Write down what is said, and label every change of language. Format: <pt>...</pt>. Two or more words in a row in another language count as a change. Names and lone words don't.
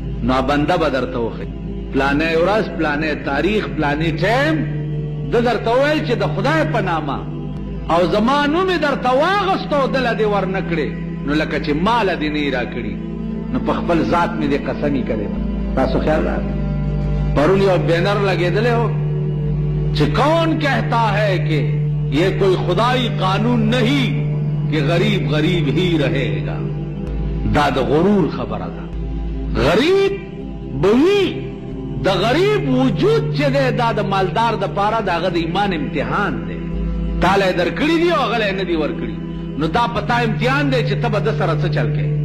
<ps>نو بنده به درته وښیي پلانې ورځ، پلانې تاریخ، پلانې ټیم ده درته وویل چې د خدای په نامه او زما نوم یې درته واغسته او دله دې ور نه کړې، نو لکه چې ماله دې نه یې را کړي، نو په خپل ذات مې دې قسمي کړی. تاسو خیال راغی پرون یو بینر لګېدلی</ps> <ur>ہو کہ کون کہتا ہے کہ یہ کوئی خدائی قانون نہیں کہ غریب غریب ہی رہے گا.</ur> <ps>دا د غرور خبره ده. غریب بوی د غریب وجود چې دی دا د مالدار د پاره د هغه د ایمان امتحان دی. تاله یې درکړي دي او هغه یې نه دي ورکړي، نو دا پتا امتحان دی چې ته به ده سره څه چل کوې.</ps>